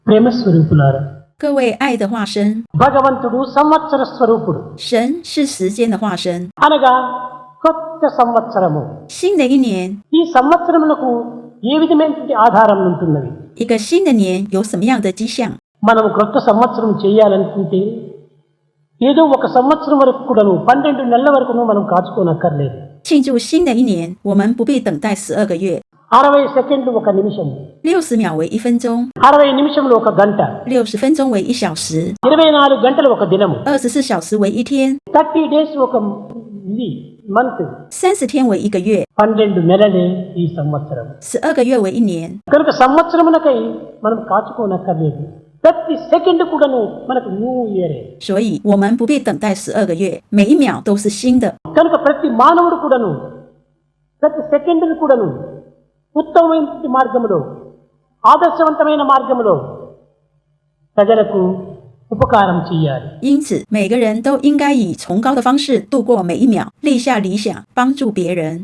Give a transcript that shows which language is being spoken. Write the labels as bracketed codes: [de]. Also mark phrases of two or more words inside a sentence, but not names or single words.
[te] ప్రేమ స్వరూపులారా, [zh] 各位爱的化身， [te] భగవంతుడు సంవత్సర స్వరూపుడు. [zh] 神是时间的化身。 [te] అనగా కొత్త సంవత్సరము. [zh] 新的一年， [te] ఈ సంవత్సరములకు ఏ విధమైనటువంటి ఆధారం ఉంటున్నవి? [zh] 一个新的年有什么样的迹象？ [te] మనం క్రొత్త సంవత్సరం చేయాలనుకుంటే ఏదో ఒక సంవత్సరం వరకు కూడాను 12 నెలల వరకును మనం కాచుకోనక్కర్లేదు. [zh] 庆祝新的一年，我们不必等待12个月。 [te] 60 సెకండ్లు ఒక నిమిషం, [zh] 60 秒为1分钟， [te] 60 నిమిషములు ఒక గంట, [zh] 60 分钟为1小时， [te] 24 గంటలు ఒక దినము, [zh] 24 小时为1天， [te] 30 డేస్ ఒక మంత్, [zh] 30 天为1个月， [te] 12 నెలలే ఈ సంవత్సరం. [zh] 12 个月为1年。 [te] కనుక సంవత్సరమునకై మనం కాచుకోనక్కర్లేదు. ప్రతి సెకండ్ కూడాను మనకు [en] New Year. [zh] 所以我们不必等待12个月，每一秒都是新的。 [te] కనుక ప్రతి మానవుడు కూడాను ప్రతి సెకండ్ కూడాను ఉత్తమమైన మార్గములో, ఆదర్శవంతమైన మార్గములో ప్రజలకు ఉపకారం చేయాలి. [zh] 因此，每个人都应该以崇高的方式度过每一秒，立下理想，帮助别人。